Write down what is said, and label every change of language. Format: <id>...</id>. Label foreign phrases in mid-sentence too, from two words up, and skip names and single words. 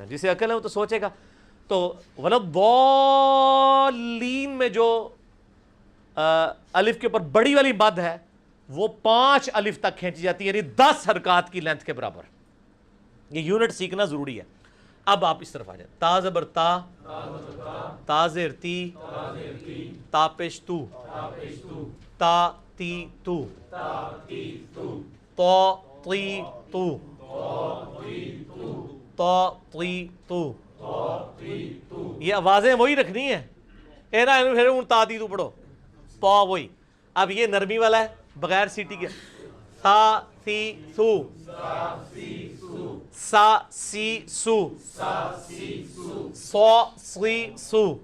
<ur>جسے عقل ہے وہ تو سوچے گا. تو</ur> <ar>ولا الضالین</ar> <ur>میں جو الف کے اوپر بڑی والی مد ہے وہ 5 الف تک کھینچی جاتی ہے, یعنی 10 حرکات کی لینتھ کے برابر. یہ یونٹ سیکھنا ضروری ہے. اب آپ اس طرف آ جائیں. تا زبر تا, تا زیر تی, تا پیش تو, تا تی تو, تو تی تو, تو تی تو، یہ آوازیں وہی رکھنی ہیں، اے نا پھر ان تا تی تو پڑھو، تو وہی. اب یہ نرمی والا ہے بغیر سیٹی کے، سا سی سو، سا سی سو، سو سی سو.</ur>